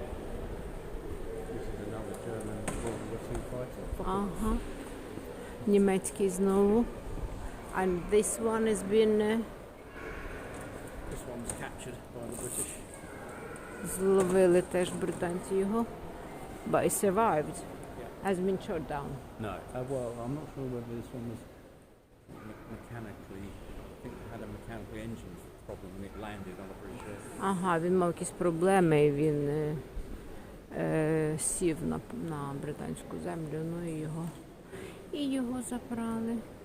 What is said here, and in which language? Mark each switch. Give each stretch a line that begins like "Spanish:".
English: This is another German World War II fighter.
Ukrainian: Ага. Німецький знову.
English: And this one has been This one's captured by the British.
Ukrainian: зловили теж британці його.
English: But it survived. Has been shot down. No, well, I'm not sure whether this one was mechanically, I think it had a mechanical engine problem when it landed on a bridge.
Ukrainian: Ага, він мав якісь проблеми, і він сів на британську землю, ну і його забрали.